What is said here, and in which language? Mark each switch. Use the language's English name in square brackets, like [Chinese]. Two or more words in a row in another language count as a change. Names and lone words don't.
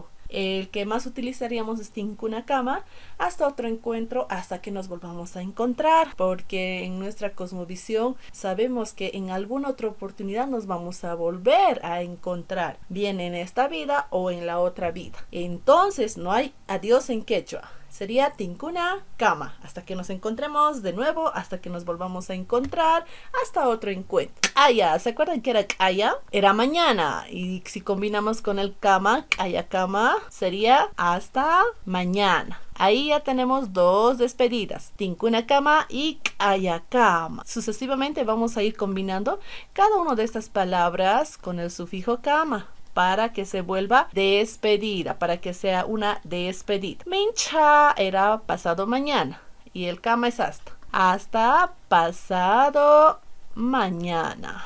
[Spanish] El que más utilizaríamos es [Quechua] tincuna kama, [Spanish] hasta otro encuentro, hasta que nos volvamos a encontrar, porque en nuestra cosmovisión sabemos que en alguna otra oportunidad nos vamos a volver a encontrar, bien en esta vida o en la otra vida. Entonces no hay adiós en quechua. Sería [Quechua] tincuna kama, [Spanish] hasta que nos encontremos de nuevo, hasta que nos volvamos a encontrar, hasta otro encuentro. Kaya, ¿se acuerdan que era kaya? Era mañana, y si combinamos con el kama, [Quechua] kaya kama, [Spanish] sería hasta mañana. Ahí ya tenemos dos despedidas, [Quechua] tincuna kama y kaya kama. [Spanish] Sucesivamente vamos a ir combinando cada una de estas palabras con el sufijo kama, para que se vuelva despedida, para que sea una despedida. Mincha era pasado mañana y el kama es hasta. Hasta pasado mañana.